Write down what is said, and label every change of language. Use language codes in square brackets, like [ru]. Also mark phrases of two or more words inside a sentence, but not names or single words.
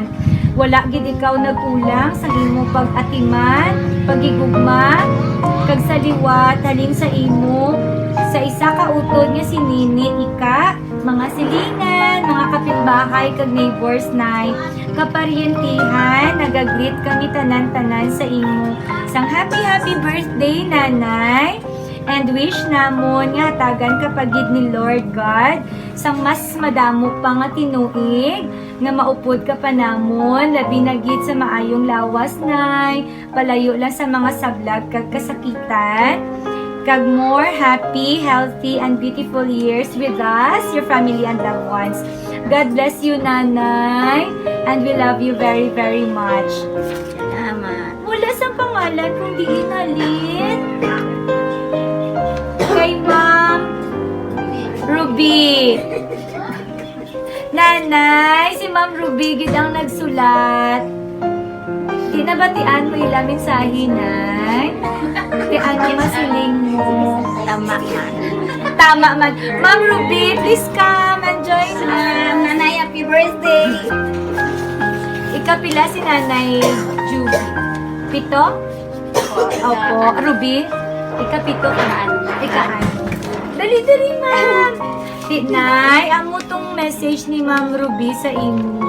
[hil] Wala gid ikaw nagkulang sa imo pag-atiman, pagigugma, kag sa liwat halin sa imo sa isa ka utod nga si Nini, Ika, mga silingan, mga kapitbahay, kag neighbors nay, kaparyentihan, nagagreet kami tanan-tanan sa imo. Sang [en] happy birthday [hil] nanay, and wish namon nga hatagan kapagid ni Lord God sang mas madamo pa nga tinuig nga maupod ka pa namon labi na gid sa maayong lawas nay, palayo lang sa mga sablag kag kasakitan. [en] Kag more happy, healthy, and beautiful years with us, your family and loved ones. God bless you, Nanay, and we love you very, very much. [hil] Salamat. Wala sa pangalan kung di inalin. Kay Ma'am Ruby. Nanay, si Ma'am Ruby gid ang nagsulat. Tinabatian mo ila mensahe, Nay. Tian mo masiling mo. Tama man. Tama man. [en] Ma'am Ruby, please come and join us. Nanay, happy birthday! [hil] Ikapila si Nanay Juby. Pito? Opo. Ruby? Ikapito ka. Ikaan. Dali, ma'am. Nay, amo tong message ni Ma'am Ruby sa imo.